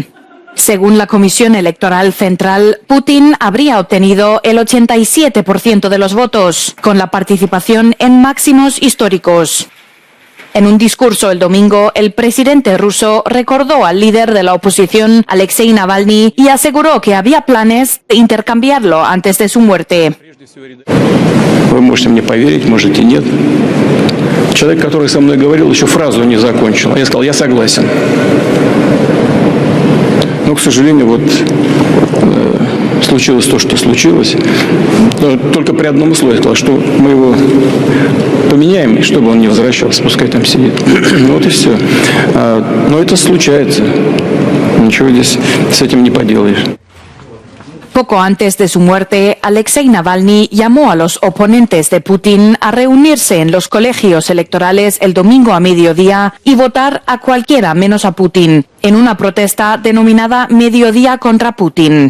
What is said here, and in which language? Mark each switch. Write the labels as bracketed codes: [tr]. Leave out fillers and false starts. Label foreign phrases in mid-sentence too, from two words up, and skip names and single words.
[es] Según la Comisión Electoral Central, Putin habría obtenido el 87% de los votos, con la participación en máximos históricos. En un discurso el domingo, el presidente ruso recordó al líder de la oposición, Alexei Navalny, y aseguró que había planes de intercambiarlo antes de su muerte. [ru] Вы можете мне поверить, можете нет. Человек, который со мной говорил, еще фразу не закончил. Я сказал, я согласен. Но, к сожалению, вот случилось то, что случилось. Только при одном условии сказал, что мы его поменяем, чтобы он не возвращался, пускай там сидит. Вот и все. Но это случается. Ничего здесь с этим не поделаешь. [es] Poco antes de su muerte, Alexei Navalny llamó a los oponentes de Putin a reunirse en los colegios electorales el domingo a mediodía y votar a cualquiera menos a Putin, en una protesta denominada Mediodía contra Putin.